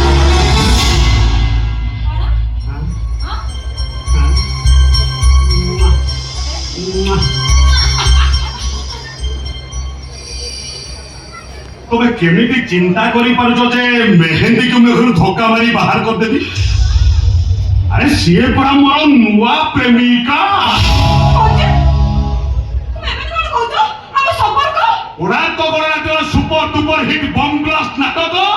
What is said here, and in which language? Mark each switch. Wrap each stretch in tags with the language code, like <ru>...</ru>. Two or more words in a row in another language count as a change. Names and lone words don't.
<or>ତମେ କେମିତି ଚିନ୍ତା କରିପାରୁଛ ଯେ ମେହେନ୍ଦୀକୁ ମୁଁ ଘରୁ ଧକ୍କା ମାରି ବାହାର କରିଦେବି ଆରେ ସିଏ ପରା ମୋର ନୂଆ ପ୍ରେମିକା</or> <bn>উড়ান্ত গণনাট্য সুপার ডুপার হিট বম ব্লাস্ট নাটক</bn>